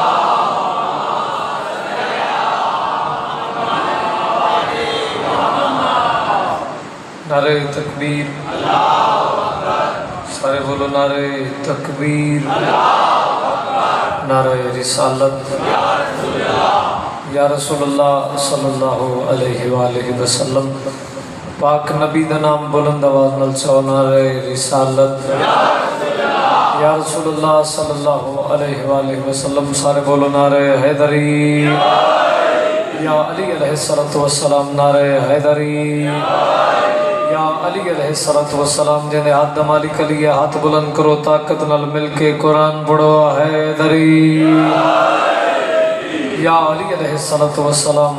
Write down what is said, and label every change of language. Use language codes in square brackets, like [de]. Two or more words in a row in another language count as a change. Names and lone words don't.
[pa] ਨਾਰੇ ਤਕਬੀਰ, ਸਾਰੇ ਬੋਲੋ ਨਾਰੇ ਤਕਬੀਰ, ਨਾਰੇ ਰਿਸਾਲਤ। [ar] يا رسول الله صلى الله عليه وسلم. [pa] ਪਾਕ ਨਬੀ ਦਾ ਨਾਮ ਬੁਲੰਦ ਆਵਾਜ਼ ਨਾਲ ਚੋ ਨਾਰੇ ਰਿਸਾਲਤ। [ar] يا رسول الله صلى الله عليه وسلم. [pa] ਸਾਰੇ ਬੋਲੋ ਨਾਰੇ ਹੈਦਰੀ। [ar] يا علي عليه الصلاة والسلام [pa] ਨਾਰੇ ਹੈਦਰੀ। [ar] يا علي عليه الصلاة والسلام. [pa] ਜਿਨ੍ਹੇਂ ਹੱਥ ਮਾਲਿਕ ਅਲੀ ਹੱਥ ਬੁਲੰਦ ਕਰੋ ਤਾਕਤ ਨਾਲ ਮਿਲਕੇ ਕੁਰਾਨ ਪੜ੍ਹੋ ਹੈਦਰੀ। [ar] يا علي عليه الصلاة والسلام.